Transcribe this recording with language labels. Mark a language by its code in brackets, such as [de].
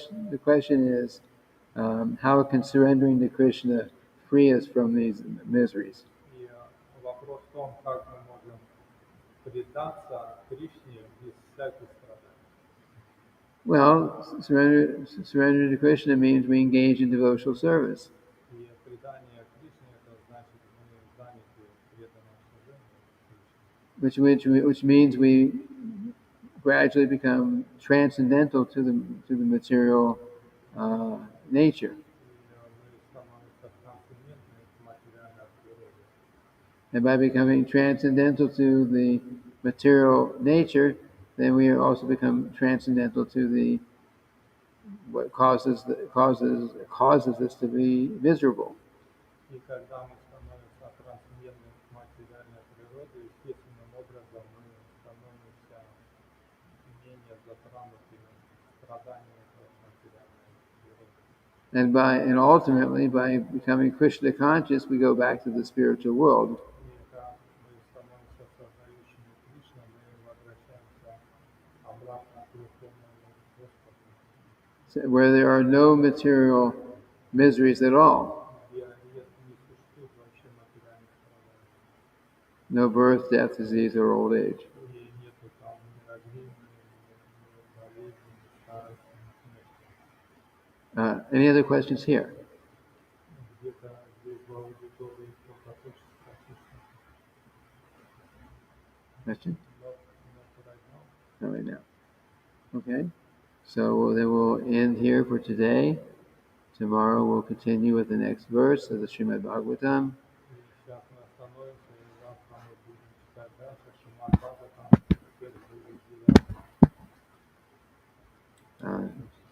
[en] The question is, how can surrendering to Krishna free us from these miseries? [ru] И вопрос в том, как мы можем предаться Кришне без всяких страданий. [en] Well, surrender to Krishna means we engage in devotional service, [ru] И предание Кришне это значит мы заняты преданным служением Кришне. [en] which means we gradually become transcendental to the material nature. [ru] И мы становимся трансцендентны к материальной природе. [en] And by becoming transcendental to the material nature, then we also become transcendental to the what causes us to be miserable. [ru] И когда мы становимся трансцендентны к материальной природе, естественным образом мы становимся менее затронутыми страданиями от материальной природы. [en] And ultimately by becoming Krishna conscious, we go back to the spiritual world. [ru] И когда мы становимся сознающими Кришну, мы возвращаемся обратно к Верховному Господу, [en] Where there are no material miseries at all. [ru] где не существует вообще материальных страданий. [en] No birth, death, disease, or old age. [ru] И нету там ни рождения, ни болезни, ни старости, ни смерти. [en] Any other questions here? [ru] Где-то здесь в аудитории кто-то хочет спросить. [en] Question? Not right now. Not right now. Okay. So then we'll end here for today. Tomorrow we'll continue with the next verse of the Srimad-bhagavatam. [ru] И сейчас мы остановимся, и завтра мы будем читать дальше Шримад-бхагаватам, теперь будет 9.